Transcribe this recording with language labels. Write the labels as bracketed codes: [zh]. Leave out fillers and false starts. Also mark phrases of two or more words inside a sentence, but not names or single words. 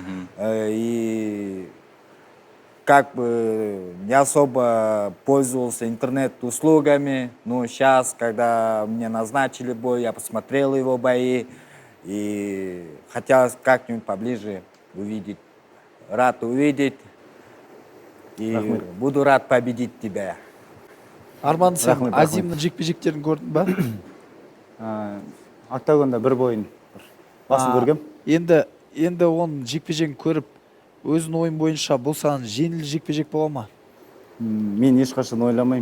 [ru] И как бы не особо пользовался интернет-услугами, но сейчас, когда мне назначили бой, я посмотрел его бои и хотел как-нибудь поближе увидеть. Рад увидеть и буду рад победить тебя. [kk] Арман, сен Рахмет, Азимнің жекпе-жектерін көрдің ба? октагонда бір бойын басын көргем. Енді оның жекпе-жегін көріп, өзің ойын бойынша бұл саған жеңіл жекпе-жек бола ма? Мен ешқашан ойламаймын.